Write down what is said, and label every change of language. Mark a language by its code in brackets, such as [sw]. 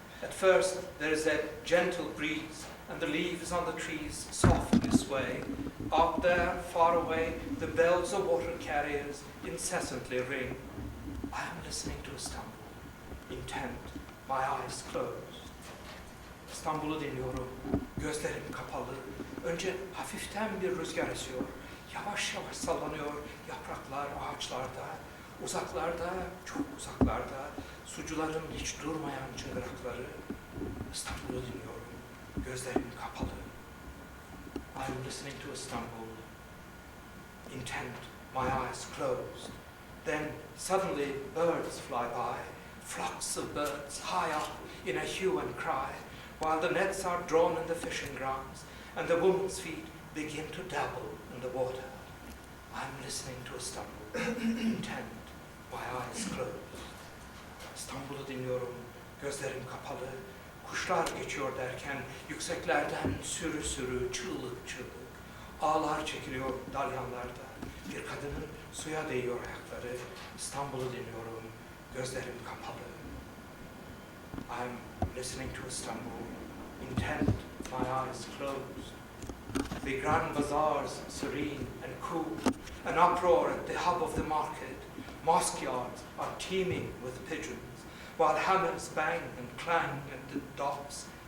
[en] At first there is a gentle breeze, and the leaves on the trees softly sway. Out there, far away, the bells of water carriers incessantly ring. I am listening to Istanbul, intent, my eyes closed. [tr] İstanbul'u dinliyorum, gözlerim kapalı. Önce hafiften bir rüzgar esiyor. Yavaş yavaş sallanıyor yapraklar ağaçlarda. Uzaklarda, çok uzaklarda, sucuların hiç durmayan çıngırakları. İstanbul'u dinliyorum, gözlerim kapalı. [en] I'm listening to Istanbul, intent, my eyes closed. Then suddenly birds fly by, flocks of birds high up in a hue and cry, while the nets are drawn in the fishing grounds and the woman's feet begin to dabble in the water. I'm listening to Istanbul, intent, my eyes closed. [tr] İstanbul'u dinliyorum, gözlerim kapalı. Kuşlar geçiyor derken yükseklerden sürü sürü, çığlık çığlık. Ağlar çekiliyor dalyanlarda. Bir kadının suya değiyor ayakları. İstanbul'u dinliyorum, gözlerim kapalı. [en] I'm listening to Istanbul, intent, my eyes closed. The grand bazaars serene and cool, an uproar at the hub of the market. Mosque yards are teeming with pigeons, while hammers bang and clang at the docks.